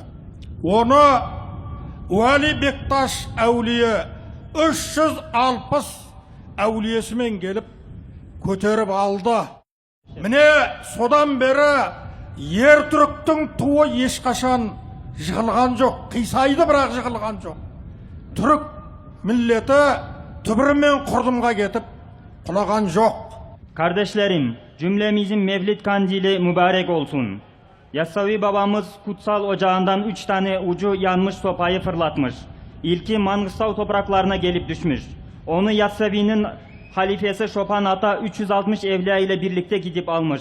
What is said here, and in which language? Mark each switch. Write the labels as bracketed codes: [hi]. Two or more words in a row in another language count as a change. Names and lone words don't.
[kk] Оны Уәли Бекташ әулие 360 әулиесімен келіп көтеріп алды. Міне содан бері ер түріктің туы ешқашан жығылған жоқ, қисайды бірақ жығылған жоқ. Түрік milleti түбірімен құрдымға кетіп құлаған жоқ. [tr] Kardeşlerim, cümlemizin Mevlid kandili mübarek olsun. Yassavi babamız kutsal ocağından 3 tane ucu yanmış sopayı fırlatmış. İlki Mangıstau topraklarına gelip düşmüş. Onu Yassavi'nin halifesi Şopan Ata 360 evliya ile birlikte gidip almış.